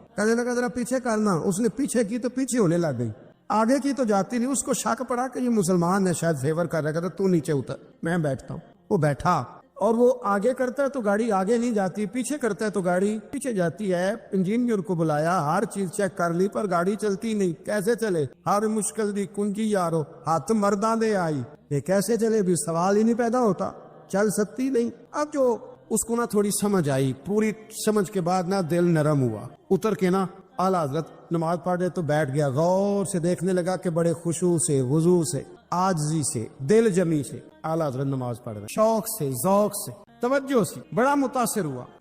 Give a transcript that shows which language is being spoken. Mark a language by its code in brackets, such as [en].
[ur] کہنے لگا ذرا پیچھے کرنا. اس نے پیچھے کی تو پیچھے ہونے لگ گئی, آگے کی تو جاتی نہیں. اس کو شک پڑا کہ یہ مسلمان ہے, شاید فیور کر رہا. کہتا تو نیچے اتر, میں بیٹھتا ہوں. وہ بیٹھا, اور وہ آگے کرتا ہے تو گاڑی آگے نہیں جاتی, پیچھے کرتا ہے تو گاڑی پیچھے جاتی ہے. انجینئر کو بلایا, ہر چیز چیک کر لی, پر گاڑی چلتی نہیں. کیسے چلے؟ [pa] ہر مشکل دی کنجی یارو ہاتھ مرداں دے آئی. [ur] یہ کیسے چلے بھی سوال ہی نہیں پیدا ہوتا, چل سکتی نہیں. اب جو اس کو تھوڑی سمجھ آئی, پوری سمجھ کے بعد دل نرم ہوا. اتر کے اعلیٰ حضرت نماز پڑھ رہے تو بیٹھ گیا. غور سے دیکھنے لگا کہ بڑے خشوع سے, وضو سے, عاجزی سے, دل جمی سے اعلیٰ حضرت نماز پڑھ رہے, شوق سے, ذوق سے, توجہ سے. بڑا متاثر ہوا.